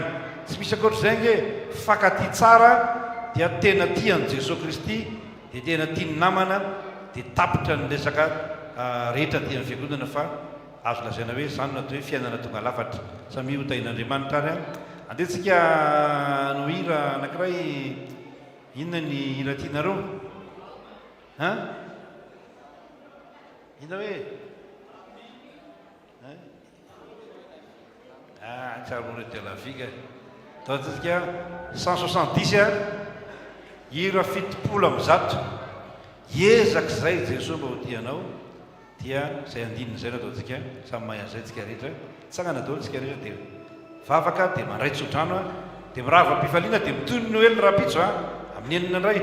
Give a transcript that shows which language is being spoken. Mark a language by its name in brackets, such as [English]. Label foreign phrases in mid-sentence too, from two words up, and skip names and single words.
[Malagasy] Tsy misy ankoatr'izay nge fifankatia tsara dia tena tian'i Jesosy Kristy dia tena tiany namana dia tapitra ny resaka rehetra tian'ny fiangonana fa azo lazaina hoe zany natao hoe fiainana tonga lafatra samy hotain'Andriamanitra ary a. Andehantsika no hira anankiray. Inona ny hira tianareo? Inona hoe? Tsara [French] amoureux de la vie [Malagasy] ka. Ataontsika 170 a hira 700. Ezaka zay Jesosy mba ho tianao dia zay andinina zay no ataontsika samy mahay an'izay tsika rehetra. Tsangana daholo tsika rehetra dia vavaka dia mandray tsodrano a dia mirava am-pifaliana dia mitoy ny Noely rapitso a amin'ny enina indray.